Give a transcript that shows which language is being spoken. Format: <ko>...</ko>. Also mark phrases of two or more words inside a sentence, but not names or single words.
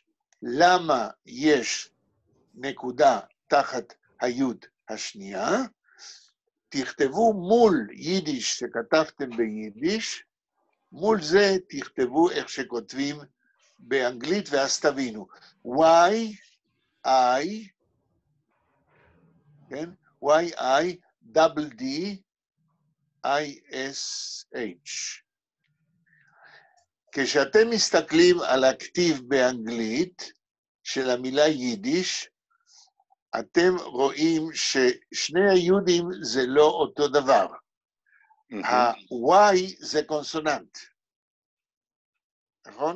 <he>למה יש נקודה תחת היוד השנייה? תכתבו מול יידיש שכתבתם ביידיש, מול זה תכתבו איך שכותבים באנגלית, ואז תבינו. Y-I, כן?</he> <en>Y-I-double-D-I-S-H.</en> <he>כשאתם מסתכלים על הכתיב באנגלית של המילה יידיש, אתם רואים ששני היהודים זה לא אותו דבר. ה-Y זה קונסוננט, נכון?</he>